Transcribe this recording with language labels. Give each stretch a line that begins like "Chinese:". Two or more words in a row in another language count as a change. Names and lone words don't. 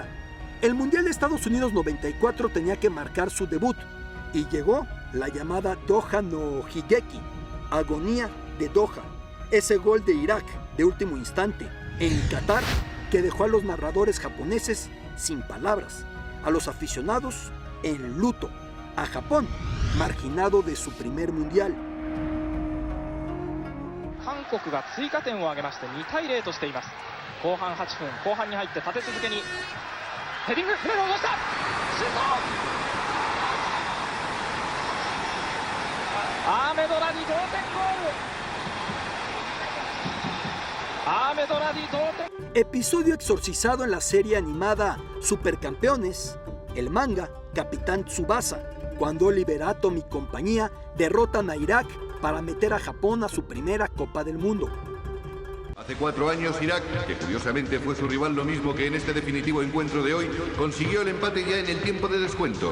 Spanish: El Mundial de Estados Unidos 94 tenía que marcar su debut y llegó la llamada Doha no Higeki, agonía de Doha, ese gol de Irak de último instante en Qatar que dejó a los narradores japoneses sin palabras, a los aficionados en luto, a Japón marginado de su primer Mundial.
Japanese: 韓国が追加点を挙げまして2対0としています。後半8分、後半に入って立て続けにヘディング、船野を落としたシュート、アーメドラディ同点ゴール、アーメドラディ同点。
Spanish: Episodio exorcizado en la serie animada Supercampeones, el manga Capitán Tsubasa, cuando Oliver Atom y compañía derrotan a Irak para meter a Japón a su primera Copa del Mundo. Hace 4 años Irak, que curiosamente fue su rival lo mismo que en este definitivo encuentro de hoy, consiguió el empate ya en el tiempo de descuento.